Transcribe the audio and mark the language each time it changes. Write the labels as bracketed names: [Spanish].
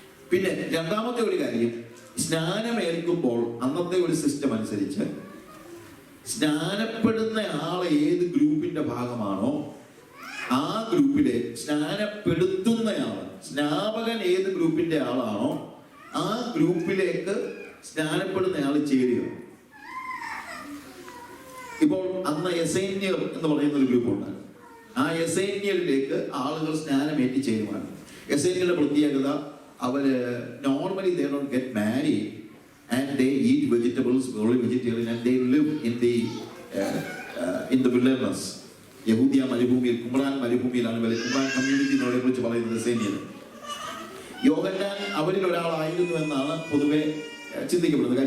[Malayalam] പിന്നെ രണ്ടാമത്തെ ഒരു കാര്യം, സ്നാനമേൽക്കുമ്പോൾ അന്നത്തെ ഒരു സിസ്റ്റം അനുസരിച്ച് സ്നാനപ്പെടുന്ന ആൾ ഏത് ഗ്രൂപ്പിന്റെ ഭാഗമാണോ ആ ഗ്രൂപ്പിലെ സ്നാനപ്പെടുത്തുന്നയാൾ, സ്നാപകൻ ഏത് ഗ്രൂപ്പിന്റെ ആളാണോ ആ ഗ്രൂപ്പിലേക്ക് സ്നാനപ്പെടുന്നയാൾ ചേരുക. ഇപ്പോൾ അന്ന് എസൈന്യർ എന്ന് പറയുന്ന ഒരു ഗ്രൂപ്പ് ഉണ്ട്. ആ എസൈന്യരിലേക്ക് ആളുകൾ സ്നാനമേറ്റി ചേരുവാണ്. എസൈന്യരുടെ പ്രത്യേകത, അവര് normally [English] they don't get married and they eat vegetables, only vegetarian, and they live in the wilderness. [Malayalam] യഹൂദിയ മരുഭൂമിയിൽ, കുമ്രാൻ മരുഭൂമിയിലാണ് ഇവരെ കുമ്രാൻ കമ്മ്യൂണിറ്റിനെ കുറിച്ച് പറയുന്നത് എസൈന്യർ. യോഹന്നാൻ അവരിൽ ഒരാളായിരുന്നു എന്നാണ് പൊതുവെ ചിന്തിക്കപ്പെടുന്നത്.